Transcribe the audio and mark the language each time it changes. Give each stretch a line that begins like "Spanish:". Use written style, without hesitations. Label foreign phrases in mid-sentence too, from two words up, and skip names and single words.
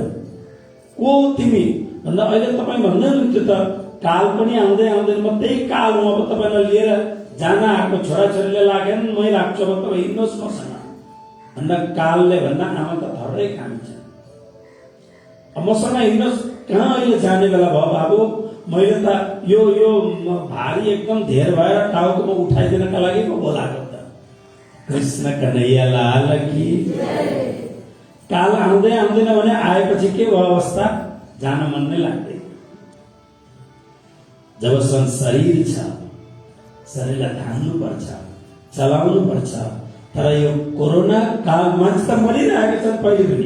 Nepali: को तिमी भन्दा अहिले तपाईँ भन्दै हुनुहुन्थ्यो त काल पनि आउँदै आउँदैन, म त्यही काल हुँ, अब तपाईँलाई लिएर जान आएको, छोराछोरीले लागेन मै राख्छु, अब तपाईँ हिँड्नुहोस् मसँग भन्दा कालले भन्दा आमा त थर्रै खान्छ, मसँग हिँड्नुहोस्। कहाँ अहिले जाने बेला भयो बाबु, मैले त यो भारी एकदम धेर भएर टाउकोमा उठाइदिनका लागि पो बोलाएको त।
Hindi: कृष्ण कन्हैया लाल की।
Nepali: काल आउँदै आउँदैन भने आएपछि के भयो अवस्था, जान मन नै लाग्दैन। जबसम्म शरीर छ, शरीरलाई धान्नु पर्छ, चलाउनु पर्छ। तर यो कोरोना काल मान्छे त मरिरहेको छ पहिले पनि।